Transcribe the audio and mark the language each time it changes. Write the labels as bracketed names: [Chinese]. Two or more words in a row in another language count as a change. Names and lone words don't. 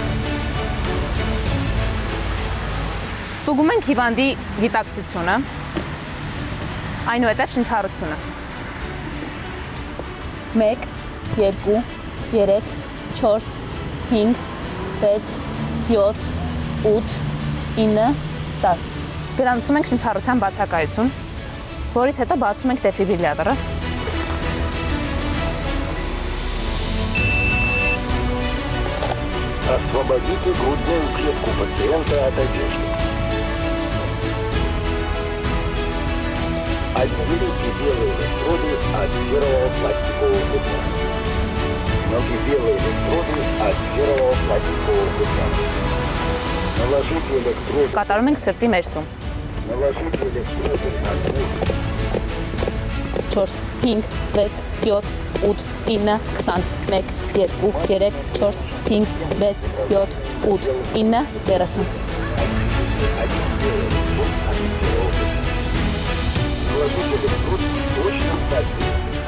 [Armenian] Ստուգում ենք հիվանդի գիտակցությունը, Այնուհետև շնչառությունը։ 1 2 3 4 5 6 7 8 9 10 Գրանցում ենք շնչառության բացակայություն, որից հետո բացում ենք դեֆիբրիլյատորը։ [Russian] Освободите грудную клетку пациента от одежды. Отделите белые электроды от первого пластикового пятна. Ноги белые электроды от первого пластикового пятна. Наложите электроды. [Armenian] Կատարում ենք սրտի ներսում։ [Russian] Наложите электроды на грудь. 4 5 6 7 8 9 20 1 2 3 4 5 6 7 8 9 30 Наложите электрод в точном соответствии.